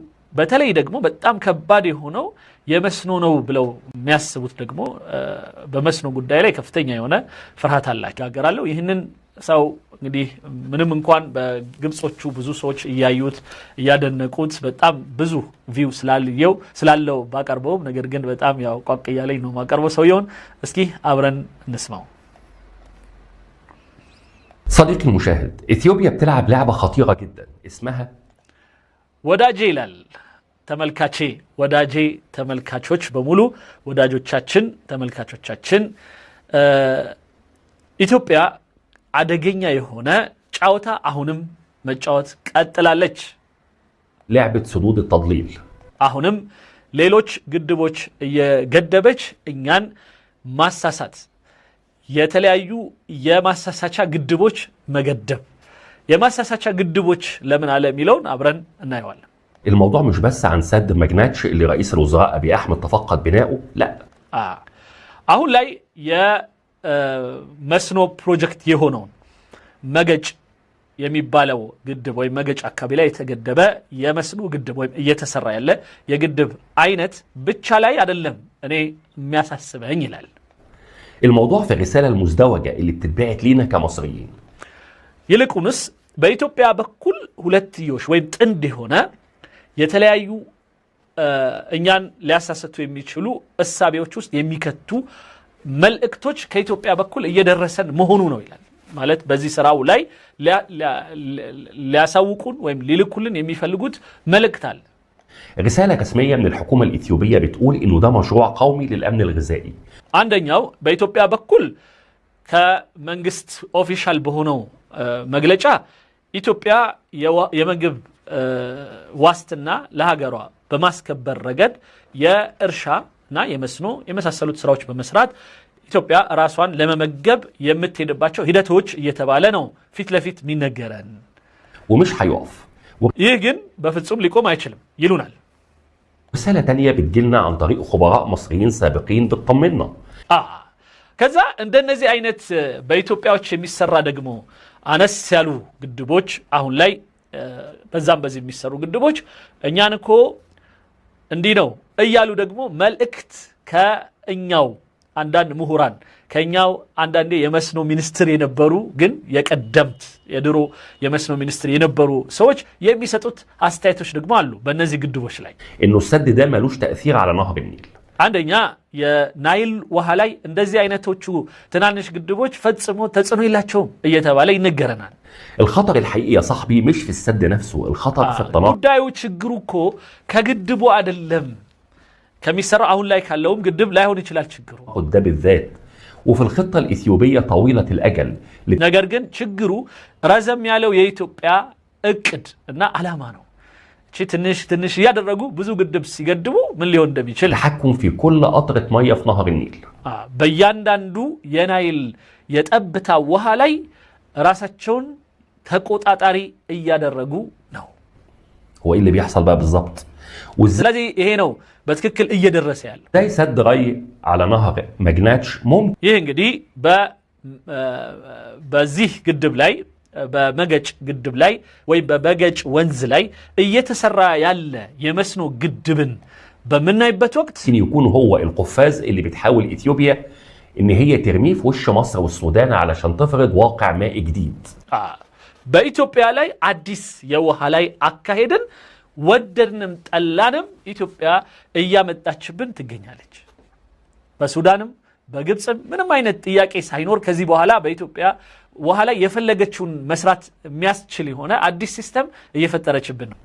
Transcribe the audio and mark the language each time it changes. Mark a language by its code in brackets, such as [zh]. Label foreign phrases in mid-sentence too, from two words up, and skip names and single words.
[am] በተለይ ደግሞ በጣም ከባድ የሆነው የመስኖ ነው ብለው የሚያስቡት ደግሞ በመስኖ ጉዳይ ላይ ከፍተኛ የሆነ ፍርሃት አላቸው ያገራለው ይህንን ሰው እንግዲህ ምንም እንኳን በግብጾቹ ብዙ ሰዎች እያዩት እያደነቁት በጣም ብዙ ቪው ስላለው ባቀርበው ነገር ግን በጣም ያው ቋቅ ያለኝ ነው ማቀርበው ሰውየውን እስኪ አብረን እንስማው [ar] صديقي المشاهد اثيوبيا بتلعب لعبه خطيره جدا اسمها [am] ወዳጄ ይላል ተመልካቼ ወዳጄ ተመልካቾች በሙሉ ወዳጆቻችን ተመልካቾቻችን ኢትዮጵያ አደገኛ የሆነ ጫውታ አሁንም መጫወት ቀጥላለች [ar] لعبه سدود التضليل [am] አሁንም ሌሎች ግድቦች እየገደበች እኛን ማሳሳት የተለያዩ የማሳሳቻ ግድቦች መገደብ የማሳሳቻ ግድቦች ለምን አለ ሚለውን አብረን እናየዋለን [ar] الموضوع مش بس عن سد مجناتش اللي رئيس الوزراء ابي احمد تفقد بناؤه لا [am] አሁን ላይ የመስኖ ፕሮጀክት የሆነው መገጭ የሚባለው ግድብ ወይ መገጭ አካባቢ ላይ የተገደበ የመስኖ ግድብ ወይ እየተሰራ ያለ የግድብ አይነት ብቻ ላይ አይደለም እኔ የሚያሳስበኝ ይላል [ar] الموضوع في الرساله المزدوجه اللي بتتبعت لينا كمصريين [am] ይልቁንስ በኢትዮጵያ በኩል ሁለትዮሽ ወይ ጥንድ ሆነ የተለያዩ እኛን ሊያሳሰቱ የሚችሉ እሳቤዎች ውስጥ የሚከቱ መልእክቶች ከኢትዮጵያ በኩል እየደረሰን መሆኑ ነው ይላል ማለት በዚህ ስራው ላይ ሊያሳውቁን ወይም ሊልኩልን የሚፈልጉት መልእክት አለ [ar] رساله رسميه من الحكومه الاثيوبيه بتقول انه ده مشروع قومي للامن الغذائي [am] አንደኛው በኢትዮጵያ በኩል ከመንግስት ኦፊሻል በሆነው መግለጫ ኢትዮጵያ የምግብ ዋስትና ለሀገሯ በማስከበር ረገድ የእርሻና የመስኖ የመሳሰሉት ስራዎች በመስራት ኢትዮጵያ ራሷን ለመመገብ የምትሄድባቸው ሂደቶች እየተባለ ነው ፊት ለፊት የሚነገረን [ar] ومش هيقف [am] ይህ ግን በፍጹም ሊቆም አይችልም ይሉናል። [ar] رسالة تانية بتجيلنا عن طريق خبراء مصريين سابقين بتطمنا [am] ከዛ እንደነዚህ አይነት በኢትዮጵያዎች የሚሰራ ደግሞ አነስ ያሉ ግድቦች አሁን ላይ በዛም በዚህ የሚሰሩ ግድቦች እኛን እኮ እንዲህ ነው እያሉ ደግሞ መልእክት ከእኛው አንዳንድ ምሁራን ከኛው አንዳንዴ የመስኖ ሚኒስትር የነበሩ ግን የቀደምት የድሮ የመስኖ ሚኒስትር የነበሩ ሰዎች የሚሰጡት አስተያየቶች ደግሞ አሉ በእነዚህ ግድቦች ላይ [ar] انه السد ده ملوش تأثير على نهر النيل [am] አንደኛ የናይል ውሃ ላይ እንደዚህ አይነቶቹ ትናንሽ ግድቦች ፈጽሞ ተጽዕኖ የላቸውም እየተባለ ይነገረናል [ar] الخطر الحقيقي يا صاحبي مش في السد نفسه الخطر في التناقض [am] ጉዳዩ ችግሩ እኮ ከግድቡ አይደለም ከሚሰራ አሁን ላይ ካለውም ግድብ ላይሆን ይችላል ችግሩ [ar] ده بالذات وفي الخطة الإثيوبية طويلة الأجل [am] ነገር ግን ችግሩ ረዘም ያለው የኢትዮጵያ እቅድ እና ዓላማ ነው እቺ ትንሽ ያደረጉ ብዙ ግድብ ሲገድቡ ምን ሊሆን እንደሚችል [ar] التحكم في كل قطرة مية في نهر النيل [am] በእያንዳንዱ የናይል የጠብታ ውሃ ላይ ራሳቸውን ተቆጣጣሪ እያደረጉ ነው [ar] هو ايه اللي بيحصل بقى بالظبط [am] ስለዚህ ይሄ ነው በትክክል እየደረሰ ያለው [ar] زي سد ري على نهر مجناتش ممكن [am] ይሄ እንግዲህ በዚህ ግድብ ላይ በመገጭ ግድብ ላይ ወይ በበገጭ ወንዝ ላይ እየተሰራ ያለ የመስኖ ግድብን በመናይበት ወቅት [ar] يكون هو القفاز اللي بتحاول إثيوبيا ان هي ترميه في وش مصر والسودان علشان تفرض واقع مائي جديد [am] በኢትዮጵያ ላይ አዲስ የውሃ ላይ አካሄደን ወደድንም ጠላንም ኢትዮጵያ እያመጣችብን ትገኛለች በሱዳንም በግብጽም ምንም አይነት ጥያቄ ሳይኖር ከዚህ በኋላ በኢትዮጵያ ውሃ ላይ የፈለገችውን መስራት የሚያስችል የሆነ አዲስ ሲስተም እየፈጠረችብን ነው